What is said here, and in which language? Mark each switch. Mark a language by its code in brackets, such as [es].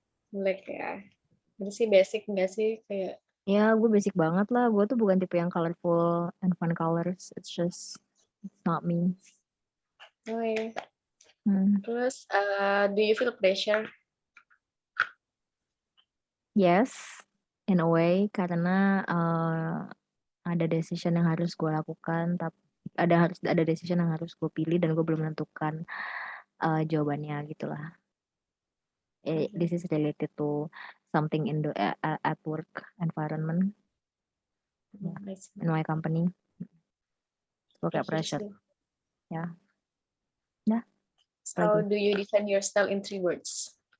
[id] Black ya. Itu sih basic nggak sih kayak? Ya, gue basic banget lah. Gue tuh bukan tipe yang [en] colorful and fun colors. It's not me. [id] Oh iya. Terus, [en] do you feel pressure? Yes, in a way, [id] karena ada decision yang harus gue lakukan, tapi ada decision yang harus gue pilih dan gue belum menentukan jawabannya gitulah. [en] This is related to something in the at work environment, in my company. [id] Gue kayak pressure. Ya. [en] So, do you define your style in 3 words?